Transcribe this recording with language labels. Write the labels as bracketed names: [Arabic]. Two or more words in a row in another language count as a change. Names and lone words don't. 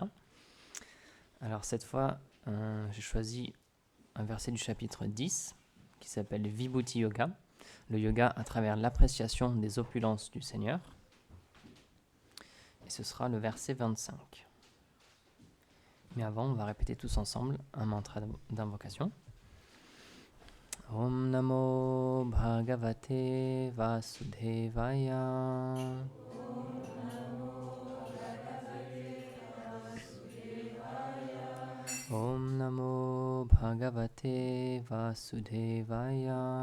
[French] Alors cette fois, j'ai choisi un verset du chapitre 10 qui s'appelle Vibhuti Yoga, le yoga à travers l'appréciation des opulences du Seigneur. Et ce sera le verset 25. Mais avant, on va répéter tous ensemble un mantra d'invocation. [Sanskrit] ॐ नमो भगवते वासुदेवाय. ॐ नमो भगवते वासुदेवाय.